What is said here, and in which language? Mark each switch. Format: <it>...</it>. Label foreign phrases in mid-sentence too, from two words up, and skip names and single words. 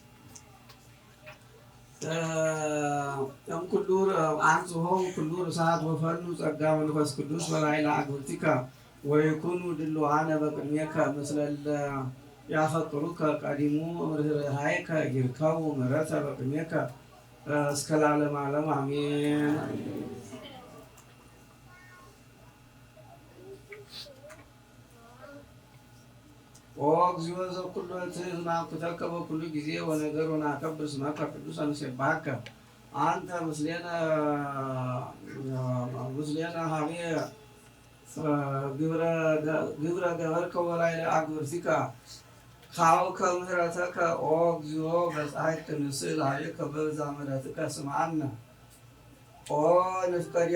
<gez>እምኩሉ አንጽሖሙ ኩሉ ርሳት ወፈኑ ጸጋ መንፈስ ቅዱስ በላዕለ አግብርቲከ ወይኩኑ ድሉዋነ በቅድሜከ ምስለ እለ ያፈቅሩከ ቀዲሙ ርኅራኄከ ይርከቡ ምህረተ በቅድሜከ እስከ ለዓለመ ዓለም አሜን። ኦ እግዚኦ ዘኩሎ ትሕዝ ናኩተከ በኩሉ ጊዜ ወነገር ወናከብር ስመከ ቅዱሰ ንሴብሐከ አንተ ምስሌነ ሀቤ ግብረ ገበርከ ወላዕለ አግብርቲከ ኀበከ ምህረተከ ኦ እግዚኦ በጻሕቅ ንስእል ኀቤከ በብዛ ምሕረትከ ስምዓነ ኦ ንፍቀ</gez>